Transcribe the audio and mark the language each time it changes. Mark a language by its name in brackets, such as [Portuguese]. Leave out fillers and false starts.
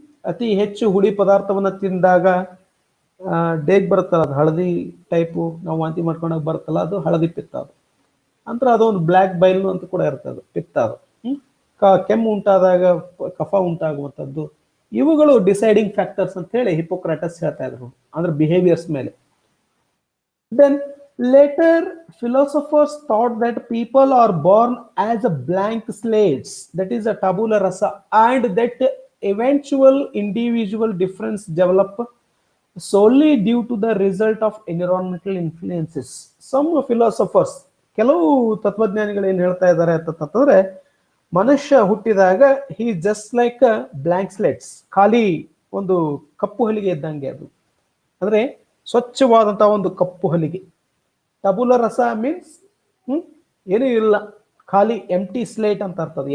[Kannada] ಅತಿ ಹೆಚ್ಚು ಹುಳಿ ಪದಾರ್ಥವನ್ನ ತಿಂದಾಗ ಡೇಗ್ ಬರುತ್ತಲ್ಲ, ಅದು ಹಳದಿ ಟೈಪು, ನಾವು ವಾಂತಿ ಮಾಡ್ಕೊಂಡಾಗ ಬರುತ್ತಲ್ಲ, ಅದು ಹಳದಿ ಪಿತ್ತ. ಅದು ಅಂದ್ರೆ ಅದೊಂದು ಬ್ಲ್ಯಾಕ್ ಬೈಲ್ ಅಂತ ಕೂಡ ಇರ್ತದೆ, ಅದು ಪಿತ್ತ. ಅದು ಕೆಮ್ಮು ಉಂಟಾದಾಗ ಕಫ ಉಂಟಾಗುವಂಥದ್ದು, ಇವುಗಳು ಡಿಸೈಡಿಂಗ್ ಫ್ಯಾಕ್ಟರ್ಸ್ ಅಂತ ಹೇಳಿ ಹಿಪೋಕ್ರಾಟಸ್ ಹೇಳ್ತಾ ಇದ್ರು, ಅಂದ್ರೆ ಬಿಹೇವಿಯರ್ಸ್ ಮೇಲೆ. [English] Then later philosophers thought that people are born as a blank slates, that is a tabula rasa, and that eventual individual difference develop solely due to the result of environmental influences. Some philosophers, [Kannada] ಕೆಲವು ತತ್ವಜ್ಞಾನಿಗಳು ಏನ್ ಹೇಳ್ತಾ ಇದ್ದಾರೆ ಅಂತಂದ್ರೆ, ಮನುಷ್ಯ ಹುಟ್ಟಿದಾಗ [English] he just like blank slates, [Kannada] ಖಾಲಿ ಒಂದು ಕಪ್ಪು ಹಲಿಗೆ ಇದ್ದಂಗೆ. ಅದು ಅಂದ್ರೆ ಸ್ವಚ್ಛವಾದಂತಹ ಒಂದು ಕಪ್ಪು ಹಲಿಗೆ. ಟಬುಲ ರಸ ಮೀನ್ಸ್ ಏನೂ ಇಲ್ಲ, ಖಾಲಿ ಎಂಟಿ ಸ್ಲೇಟ್ ಅಂತ ಅರ್ಥದ.